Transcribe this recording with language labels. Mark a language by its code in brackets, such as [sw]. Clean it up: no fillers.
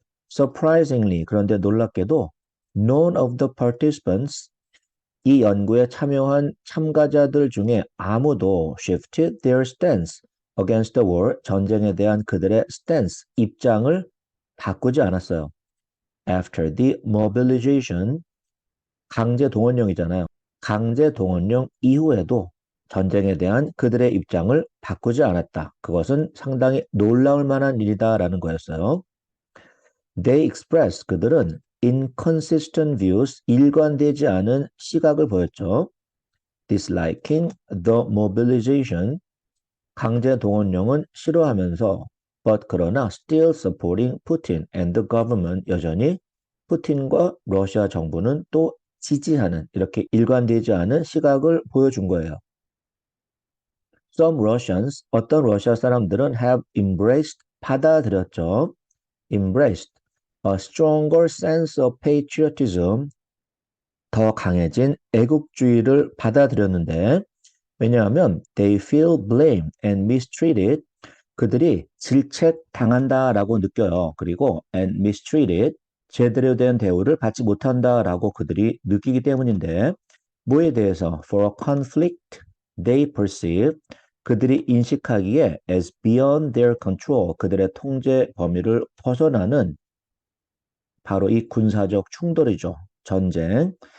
[en] Surprisingly, [ko] 그런데 놀랍게도 [en] none of the participants, [ko] 이 연구에 참여한 참가자들 중에 아무도 [en] shifted their stance against the war, [ko] 전쟁에 대한 그들의 stance, 입장을 바꾸지 않았어요. [en] After the mobilization, [ko] 강제 동원령이잖아요. 강제 동원령 이후에도 전쟁에 대한 그들의 입장을 바꾸지 않았다. 그것은 상당히 놀라울 만한 일이다라는 거였어요. [en] They express, [ko] 그들은 [en] inconsistent views, [ko] 일관되지 않은 시각을 보였죠. [en] Disliking the mobilization, [ko] 강제 동원령은 싫어하면서 but 그러나 [en] still supporting Putin and the government, [ko] 여전히 푸틴과 러시아 정부는 또 지지하는, 이렇게 일관되지 않은 시각을 보여준 거예요. [en] Some Russians, [ko] 어떤 러시아 사람들은 [en] have embraced, [ko] 받아들였죠. [en] embraced a stronger sense of patriotism, [ko] 더 강해진 애국주의를 받아들였는데 왜냐하면 [en] they feel blame and mistreated, [ko] 그들이 질책당한다라고 느껴요. 그리고 [en] and mistreated, [ko] 제대로 된 대우를 받지 못한다라고 그들이 느끼기 때문인데 뭐에 대해서 [en] for a conflict they perceive, [ko] 그들이 인식하기에 [en] as beyond their control, [ko] 그들의 통제 범위를 벗어나는 바로 이 군사적 충돌이죠. 전쟁.